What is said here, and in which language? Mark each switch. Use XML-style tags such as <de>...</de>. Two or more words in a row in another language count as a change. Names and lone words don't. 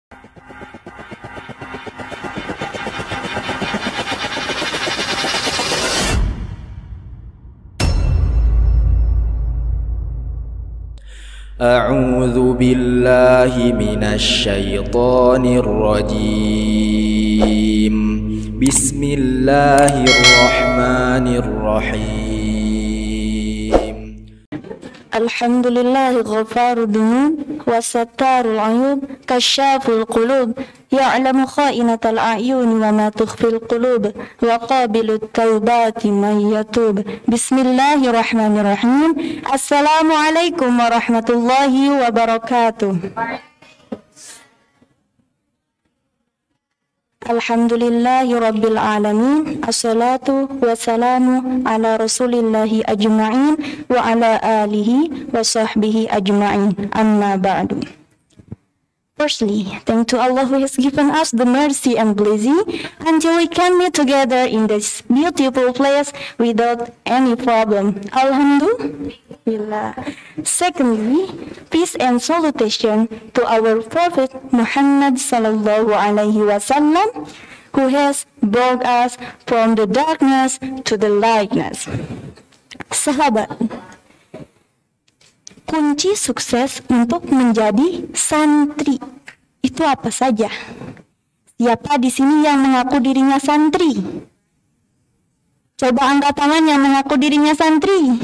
<ar>أعوذ بالله من الشيطان الرجيم. بسم الله الرحمن الرحيم. الحمد لله غفار الذنوب وستار العيوب كشاف القلوب يعلم خائنة الأعين وما تخفي القلوب وقابل التوبة من يتوب. بسم الله الرحمن الرحيم السلام عليكم ورحمة الله وبركاته. الحمد لله رب العالمين. الصلاة والسلام على رسول الله أجمعين وعلى آله وصحبه أجمعين. أما بعد.</ar> <en>Firstly, thank to Allah who has given us the mercy and blessing until we can meet together in this beautiful place without any problem. Alhamdulillah. Secondly, peace and salutation to our Prophet Muhammad</en> <ar>صلى الله عليه وسلم,</ar> <en>who has brought us from the darkness to the lightness.</en> <id>Sahabat, kunci sukses untuk menjadi santri itu apa saja? Siapa di sini yang mengaku dirinya santri? Coba angkat tangan yang mengaku dirinya santri.</id>